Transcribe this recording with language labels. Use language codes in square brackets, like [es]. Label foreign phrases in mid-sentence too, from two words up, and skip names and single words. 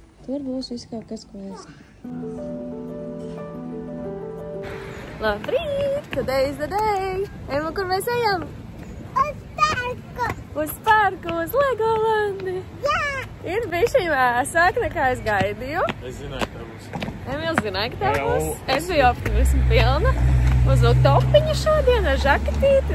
[lv] tur būs viss kaut kas, ko es. Labrīt! [en] Today is the day! [lv] Ejam, kur mēs ejam? Uz parku! Uz parku, uz Legolandi! Jā! Ir bišķi vēsāk nekā es gaidīju. Es zināju, ka būs. Emīls zināja, ka tā būs. Es biju optimismu pilna. Uzvilku topiņu šodien ar žakatīti.